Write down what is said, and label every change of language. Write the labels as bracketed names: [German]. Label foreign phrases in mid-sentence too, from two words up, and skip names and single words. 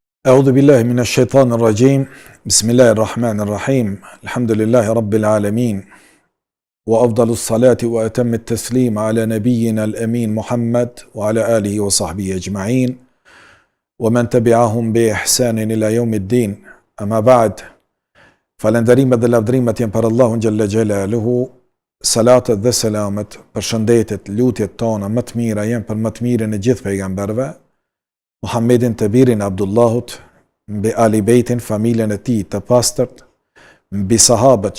[Arabic] أعوذ بالله من الشيطان الرجيم بسم الله الرحمن الرحيم الحمد لله رب العالمين وأفضل الصلاة وأتم التسليم على نبينا الأمين محمد وعلى آله وصحبه أجمعين ومن تبعهم بإحسان إلى يوم الدين أما بعد [Albanian] falënderimet dhe lavdrimet janë për Allahun [Arabic] جل جلاله, [Albanian] salatet dhe selamet, përshëndetet, lutjet tona më të mira janë për më të mirën e gjithë pejgamberëve, Muhammedin të birin Abdullahut, mbi Ali Bejtin, familjen e tij të pastërt, mbi sahabët,